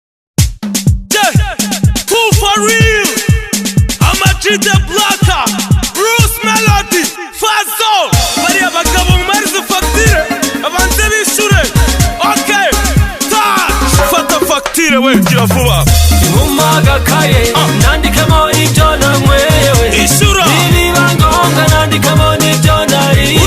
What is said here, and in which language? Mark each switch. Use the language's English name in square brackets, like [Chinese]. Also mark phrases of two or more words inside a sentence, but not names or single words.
[English] Yeah. Who for real? Ama G The Blacker, Bruce Melody, Fazzo. [Kinyarwanda] Bariya bagabo mumarize fagitire, abanze bishure. [English] Okay, touch. [Kinyarwanda] Fata fagitire we, gira vuba. Nkuma agakaye, Ah. nandikamo ibyo nanyweye we. Ishura. Nibiba ngombwa nandikamo n'ibyo nariye we.